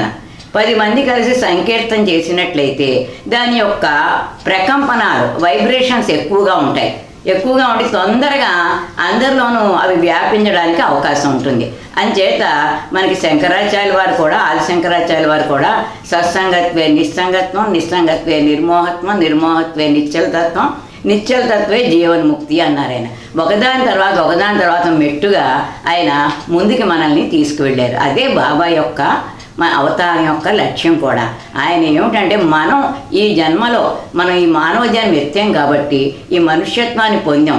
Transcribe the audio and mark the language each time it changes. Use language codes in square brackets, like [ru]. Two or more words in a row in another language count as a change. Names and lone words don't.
[te] 10 మంది కలిసి సంకీర్తన చేసినట్లయితే దాని యొక్క ప్రకంపనాలు, వైబ్రేషన్స్ ఎక్కువగా ఉండి తొందరగా అందరిలోనూ అవి వ్యాపించడానికి అవకాశం ఉంటుంది. అంచేత మనకి శంకరాచార్యుల వారు కూడా, ఆదిశంకరాచార్యుల వారు కూడా [sa] సత్సంగత్వే నిస్సంగత్వం, నిస్సంగత్వే నిర్మోహత్వం, నిర్మోహత్వే నిశ్చలతత్వం, నిశ్చలతత్వే జీవన్ముక్తి [te] అన్నారు. ఆయన ఒకదాని తర్వాత మెట్టుగా ఆయన ముందుకి మనల్ని తీసుకువెళ్ళారు. అదే బాబా యొక్క మన అవతారం యొక్క లక్ష్యం కూడా. ఆయన ఏమిటంటే, మనం ఈ జన్మలో మనం ఈ మానవ జన్మ ఎత్తాం కాబట్టి ఈ మనుష్యత్వాన్ని పొందాం.